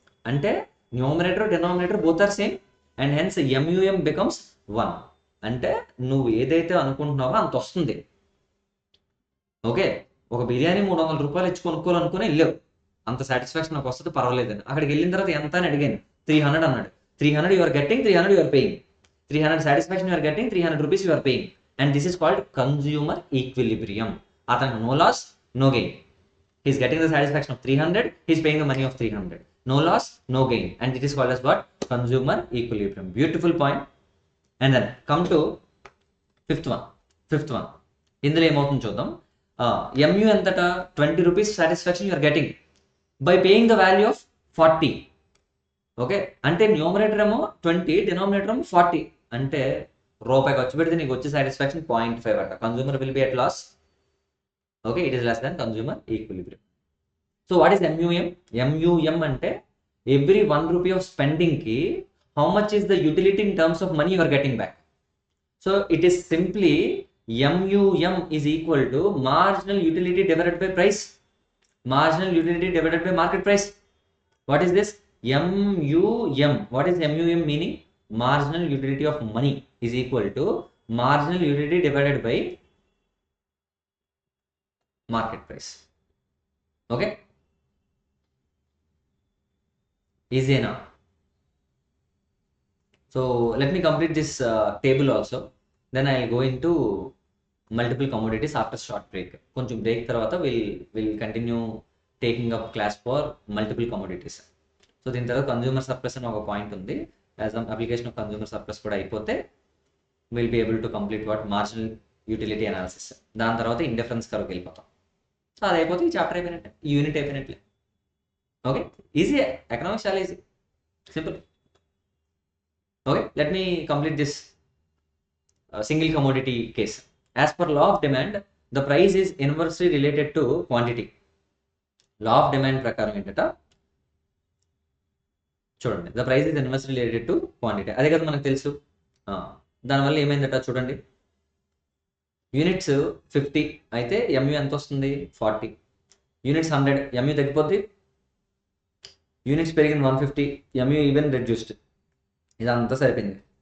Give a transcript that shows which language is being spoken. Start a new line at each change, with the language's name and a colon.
English: అంటే numerator denominator both are same and hence M U M becomes 1.
Telugu: అంటే నువ్వు ఏదైతే అనుకుంటున్నావో అంత వస్తుంది. ఓకే, ఒక బిర్యానీ 300 రూపాయలు ఇచ్చి కొనుక్కోవాలనుకుని వెళ్ళావు, అంత సాటిస్ఫాక్షన్ నాకు వస్తుంది పర్వాలేదని. అక్కడికి వెళ్ళిన తర్వాత ఎంత అని అడిగాను, 300 అన్నాడు.
English: 300 you are getting, 300 you are paying. 300 satisfaction you are getting, 300 rupees you are paying. And this is called consumer equilibrium. అతనికి no loss, no gain. He is getting the satisfaction of 300, he is paying the money of 300. No loss, no gain. And it is called as what? Consumer equilibrium. Beautiful point. And then come to fifth one.
Telugu: ఇందులో ఏమవుతుంది చూద్దాం.
English: MU ఎంతట 20 rupees satisfaction you are getting by paying the value of 40.
Telugu: Okay, అంటే numerator ఏమో 20, denominator ఏమో 40. అంటే రూపాయి ఖర్చు పెడితే నీకు వచ్చే సాటిస్ఫాక్షన్ 0.5 అట.
English: Consumer will be at loss. Okay, it is less than consumer equilibrium. So what is MUM? MUM అంటే every 1 rupee of spending కి how much is the utility in terms of money you are getting back. So it is simply MUM is equal to marginal utility divided by price. Marginal utility divided by market price. What is this? MUM. What is MUM meaning? Marginal utility of money is equal to marginal utility divided by market price. Okay? Easy enough. So let me complete this table also. Then I will go into multiple commodities after short break.
Telugu: కొంచెం break తర్వాత
English: Will continue taking up class for multiple commodities.
Telugu: So దీని తర్వాత consumer surplus అని ఒక point ఉంది.
English: as application of consumer surplus
Telugu: కూడా అయిపోతే will be able to complete what marginal utility analysis. దాని తర్వాత ఇండిఫరెన్స్ కర్వ్కి వెళ్ళిపోతాం. సో అది అయిపోతే ఈ చాప్టర్ అయిపోయినట్టే, ఈ యూనిట్ అయిపోయినట్లే. Okay, easy. ఎకనామిక్స్ చాలా easy, simple. Okay,
English: Let me complete this single commodity case. As per law of demand, the price is inversely related to quantity.
Telugu: Law of demand ప్రకారం ఏంటంటే చూడండి,
English: the price is inversely related to quantity.
Telugu: అదే కదా మనకు తెలుసు. దానివల్ల ఏమైందట చూడండి, యూనిట్స్ 50 అయితే MU ఎంత వస్తుంది? 40. యూనిట్స్ 100, MU తగ్గిపోద్ది. యూనిట్స్ పెరిగిన 150, MU ఈవెన్ రెడ్యూస్డ్. ఇదంతా సరిపోయింది.